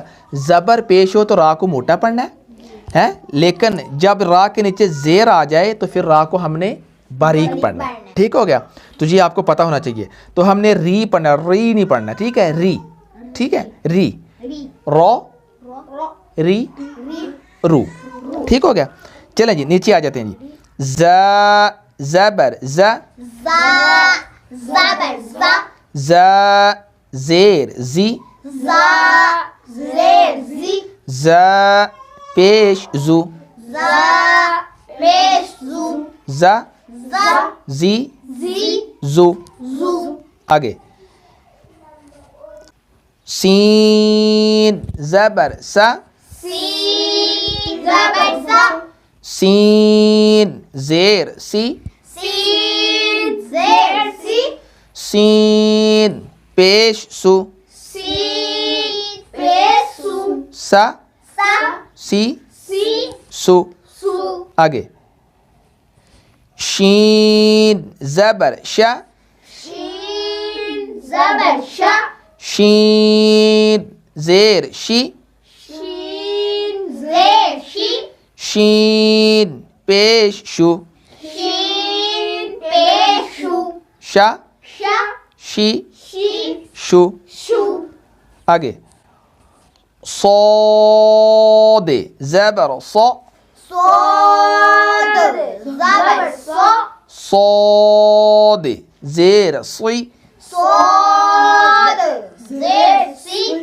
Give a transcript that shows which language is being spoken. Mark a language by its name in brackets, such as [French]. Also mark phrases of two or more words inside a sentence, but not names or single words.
[Urdu] زبر پیش ہو تو را کو موٹا پڑھنا ہے, لیکن جب را کے نیچے زیر آ جائے تو پھر را کو ہم نے باریک پڑھنا ہے. ٹھیک ہو گیا. تو یہ آپ کو پتہ ہونا چاہیے. تو ہم نے ری پڑھنا, ری نہیں پڑھنا. ٹھیک ہے, ری. ٹھیک ہے, ری رو ری رو. ٹھیک ہو گیا. چلیں جی نیچے آ جاتے ہیں جی. ز زبر ز, زا زبر زا ز زیر زی, زا زیر زی ز پیش زو زا پیش زو ز زا زی زی زو زو آگے سین زبر سا سین زبر سا سین زیر سی سین زیر سی سین پیش سو سین پیش سو سا سا سی سی سو سو آگے شین زبر شا شین زبر شا شین زیر شی شین زیر شی شین پیش شو شین پیش شو شا شا شی شی شو شو آگے صاد زبر صا صاد زبر صا صاد زیر صی صاد زیر سی